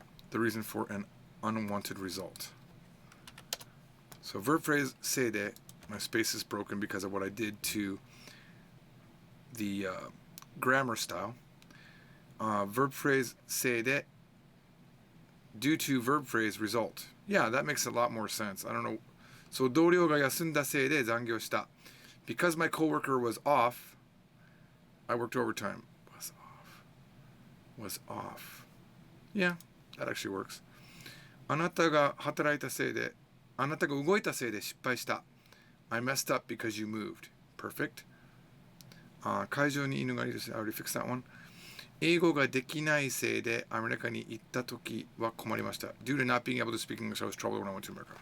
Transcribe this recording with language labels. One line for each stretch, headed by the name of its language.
English: The reason for an unwanted result. So verb phrase seide, my space is broken because of what I did to the grammar style. Verb phrase seide, due to verb phrase result. Yeah, that makes a lot more sense. I don't know.
Japanese: So 同僚が休んだせいで残業した.
English: Because my coworker was off, I worked overtime. Was off. Yeah, that actually works.
Japanese: あなたが働いたせいで、あなたが動いたせいで失敗した.
English: I messed up because you moved. Perfect.
Japanese: 会場に犬がいるし、
English: I already fixed that one.
Japanese: 英語ができないせいでアメリカに行ったときは困りました。
English: Due to not being able to speak English, I was troubled when I went to America.